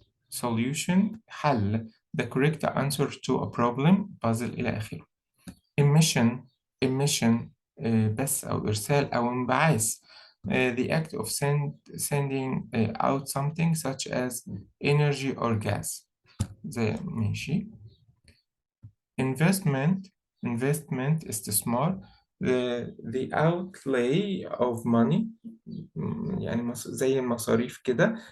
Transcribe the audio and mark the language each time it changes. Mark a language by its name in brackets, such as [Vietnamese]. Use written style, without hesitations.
[English] solution حل. the correct answer to a problem puzzle [Arabic] إلى آخره. emission بث أو إرسال أو انبعاث. [English] the act of sending out something such as energy or gas. [Arabic] ماشي. [English] investment استثمار. the outlay of money [Arabic] يعني زي المصاريف كده.